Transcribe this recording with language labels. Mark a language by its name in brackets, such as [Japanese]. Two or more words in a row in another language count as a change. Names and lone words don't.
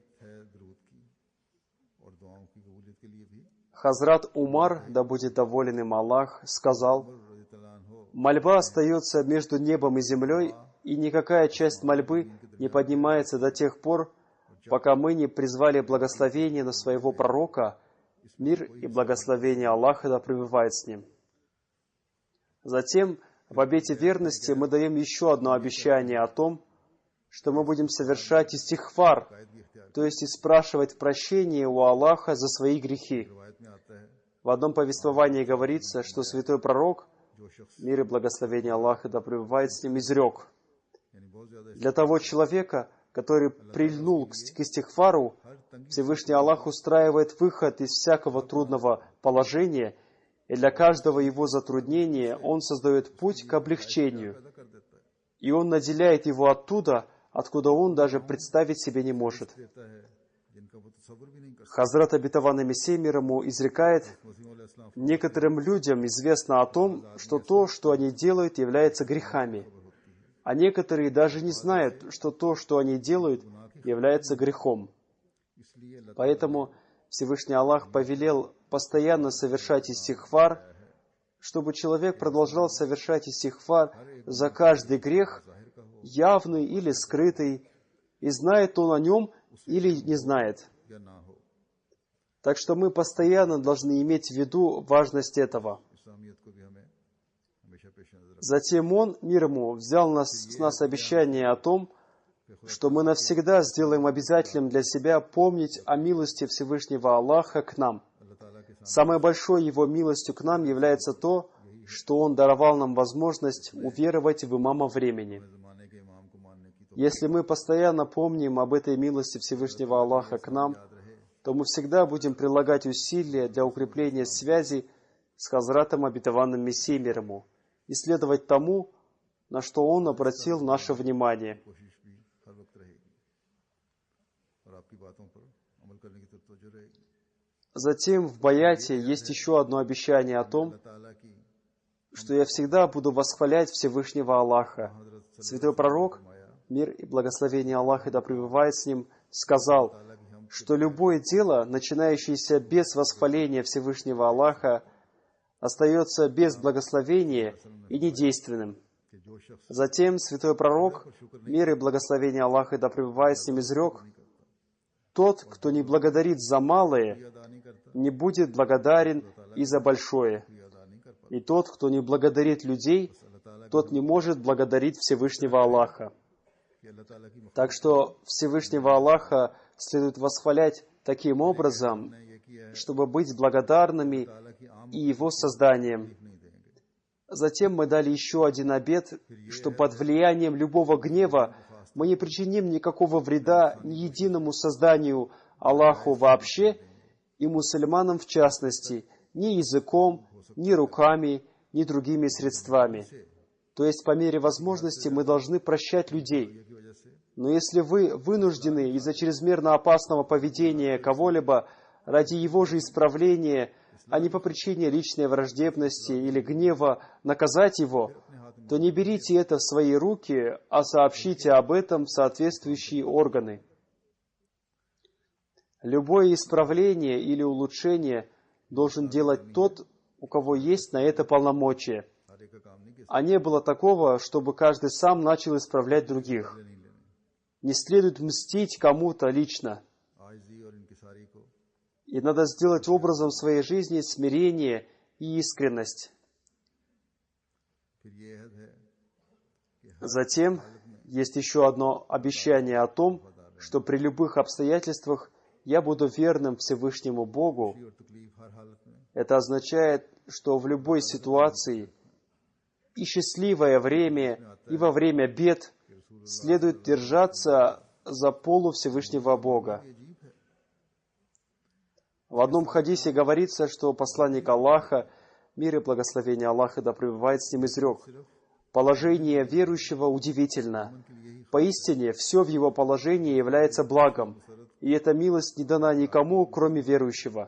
[Russian] Хазрат Умар, да будет доволен им Аллах, сказал: «Мольба остается между небом и землей, и никакая часть мольбы не поднимается до тех пор, пока мы не призвали благословение на своего пророка, мир и благословение Аллаха да пребывает с ним». Затем в обете верности мы даем еще одно обещание о том, что мы будем совершать истихфар, то есть и спрашивать прощения у Аллаха за свои грехи. [Urdu] روایت میں آتا ہے [Russian] В одном повествовании говорится, что святой пророк, [Urdu] جو شخص [Russian] мир и благословение Аллаха да пребывает с ним, изрек: [Urdu] یعنی بہت زیادہ [Russian] для того человека, который прильнул к истихфару, Всевышний Аллах устраивает выход из всякого трудного положения, и для каждого его затруднения Он создает путь к облегчению, [Urdu] پیدا کر دیتا ہے, [Russian] и Он наделяет его оттуда, откуда он даже представить себе не может. [Urdu] دیتا ہے جن کا وہ تصور بھی نہیں کر سکتا. [Russian] Хазрат обетованный Мессия мир ему изрекает: [Urdu] مسیح علیہ السلام [Russian] некоторым людям известно о том, что то, что они делают, является грехами, а некоторые даже не знают, что то, что они делают, является грехом. [Urdu] اس لیے اللہ [Russian] Поэтому Всевышний Аллах повелел постоянно совершать истихфар, чтобы человек продолжал совершать истихфар за каждый грех, явный или скрытый, и знает он о нем или не знает. [Urdu] یا نہ ہو, [Russian] Так что мы постоянно должны иметь в виду важность этого. [Urdu] اس اہمیت کو بھی ہمیں ہمیشہ پیش نظر [Russian] Затем Он, мир ему, взял с нас обещание о том, что мы навсегда сделаем обязательным для себя помнить о милости Всевышнего Аллаха к нам. [Urdu] اللہ تعالیٰ کے سامنے [Russian] Самой большой Его милостью к нам является то, что Он даровал нам возможность уверовать в имама времени. [Urdu] زمانے کے امام کو ماننے کی تو [Russian] Если мы постоянно помним об этой милости Всевышнего Аллаха к нам, [Urdu] یاد رہے [Russian] то мы всегда будем прилагать усилия для укрепления связи с Хазратом обетованным Мессией мир ему и следовать тому, на что Он обратил наше внимание. [Urdu] کوشش بھی ہر وقت رہے گی اور آپ کی باتوں پر عمل کرنے کی توجہ رہے گی. [Russian] Затем в Баяте есть еще одно обещание о том, [Urdu] اللہ تعالیٰ کی [Russian] что я всегда буду восхвалять Всевышнего Аллаха. [Urdu] हज़रत [Russian] Святой пророк, мир и благословение Аллаха да пребывает с ним, сказал, [Urdu] تعالیٰ کی ہم [Russian] что любое дело, начинающееся без восхваления Всевышнего Аллаха, остается без благословения и недейственным. [Urdu] کہ جو شخص [Russian] Затем святой пророк, мир и благословение Аллаха да пребывает с ним, изрек: тот, кто не благодарит за малое, [Urdu] ادا نہیں کرتا, [Russian] не будет благодарен и за большое. [Urdu] بھی ادا نہیں کر پاتا, [Russian] И тот, кто не благодарит людей, [Urdu] اللہ تعالیٰ [Russian] тот не может благодарить Всевышнего Аллаха. [Urdu] کی اللہ تعالیٰ کی [Russian] Так что Всевышнего Аллаха следует восхвалять таким образом, [Urdu] نے یہ کیا ہے, [Russian] чтобы быть благодарными [Urdu] تعالیٰ کی عام [Russian] и Его созданием. [Urdu] نہیں دیں گے. [Russian] Затем мы дали еще один обет, что под влиянием любого гнева мы не причиним никакого вреда ни единому созданию Аллаху вообще и мусульманам в частности, ни языком, ни руками, ни другими средствами. То есть по мере возможности мы должны прощать людей. [Urdu] کی وجہ سے [Russian] Но если вы вынуждены из-за чрезмерно опасного поведения кого-либо ради его же исправления, а не по причине личной враждебности или гнева наказать его, то не берите это в свои руки, а сообщите об этом в соответствующие органы. Любое исправление или улучшение должен делать тот, у кого есть на это полномочия. [Urdu] ہر ایک کا کام نہیں کسی [Russian] А не было такого, чтобы каждый сам начал исправлять других. [Urdu] نہیں لینے. [Russian] Не следует мстить кому-то лично. [Urdu] عاجزی اور انکساری کو [Russian] И надо сделать образом своей жизни смирение и искренность. [Urdu] پھر یہ عہد ہے کہ ہر [Russian] Затем есть еще одно обещание о том, что при любых обстоятельствах я буду верным Всевышнему Богу. [Urdu] اور تکلیف ہر حالت میں [Russian] Это означает, что в любой ситуации, и счастливое время, и во время бед, следует держаться за полу Всевышнего Бога. [Urdu] یہ عجیب ہے. [Russian] В одном хадисе говорится, что посланник Аллаха, мир и благословение Аллаха да пребывает с ним, изрек: положение верующего удивительно. Поистине, все в его положении является благом, и эта милость не дана никому, кроме верующего.